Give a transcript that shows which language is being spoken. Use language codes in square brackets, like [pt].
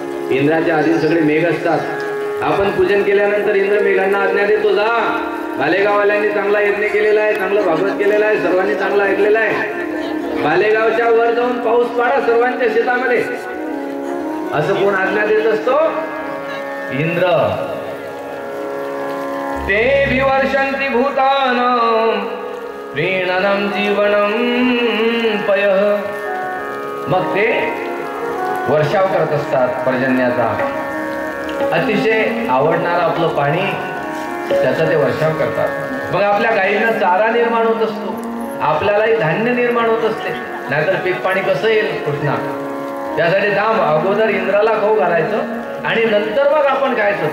[mr] इंद्राच्या आधी सगळे मेघ असतात. आपण पूजन केल्यानंतर इंद्र मेघांना आज्ञा देतो, जा. बालेगाववाल्यांनी चांगला यज्ञ केलेला आहे, चांगलं भागवत केलेलं आहे, सर्वांनी चांगलं ऐकलेलं आहे. बालेगावच्या वर जाऊन पाऊस पाडा सर्वांच्या शेतामध्ये, असं कोण आज्ञा देत असतो? इंद्र. [sa] ते विवर्षन्ति भूतानां प्रीणनं जीवनं पयः. [mr] मग ते वर्षाव करत असतात पर्जन्याचा. अतिशय आवडणारं आपलं पाणी त्याचा ते वर्षाव करतात. मग आपल्या गायींना चारा निर्माण होत असतो, आपल्यालाही धान्य निर्माण होत असते. नाहीतर पीक पाणी कसं येईल कृष्णा? त्यासाठी थांब, अगोदर इंद्राला खाऊ घालायचं आणि नंतर मग आपण खायचं.